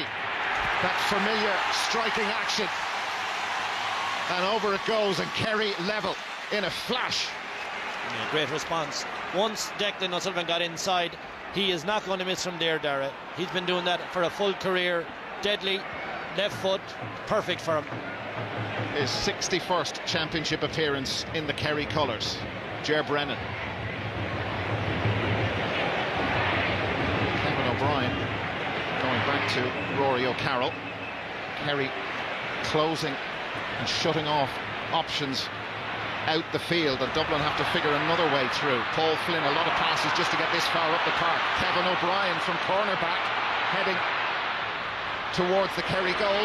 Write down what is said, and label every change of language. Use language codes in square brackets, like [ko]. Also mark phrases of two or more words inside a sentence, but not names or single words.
[en] That familiar striking action, and over it goes, and Kerry level in a flash. Yeah, great response. Once Declan O'Sullivan got inside, he is not going to miss from there, Dara. He's been doing that for a full career. Deadly left foot, perfect for him. His 61st championship appearance in the Kerry colours. Ger Brennan. O'Brien going back to Rory O'Carroll. Kerry closing and shutting off options out the field, and Dublin have to figure another way through. Paul Flynn, a lot of passes just to get this far up the park. Kevin O'Brien from cornerback heading towards the Kerry goal.